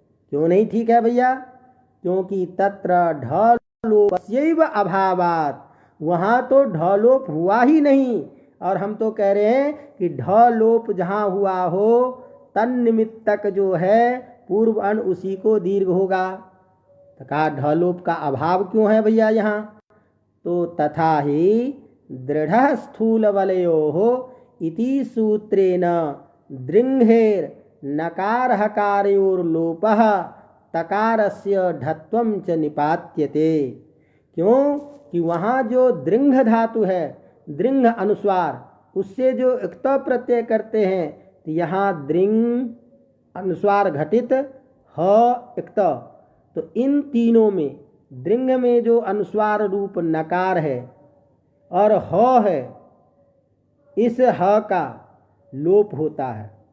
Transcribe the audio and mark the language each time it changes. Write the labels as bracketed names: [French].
[Hindi] क्यों नहीं ठीक है भैया? क्योंकि [Sanskrit] तत्र ढलोपस्यैव अभावात्, [Hindi] वहाँ तो ढलोप हुआ ही नहीं। और हम तो कह रहे हैं कि ढलोप जहाँ हुआ हो तन्निमित्तक जो है पूर्व अन उसी को दीर्घ होगा। तो कहा ढलोप का अभाव क्यों है भैया यहाँ? [Sanskrit] तो तथा ही दृढ़ स्थूल वलयोः इति सूत्रेण दृंघेर नकार हकारयोर्लोपः तकारस्य ढत्वं च निपात्यते। [Hindi] क्यों कि वहाँ जो दृंघ धातु है, दृंघ अनुस्वार, उससे जो इक्त प्रत्यय करते हैं, तो यहाँ दृंग अनुस्वार घटित ह इक्त, तो इन तीनों में दृंग में जो अनुस्वार रूप नकार है और ह है, इस ह का लोप होता है।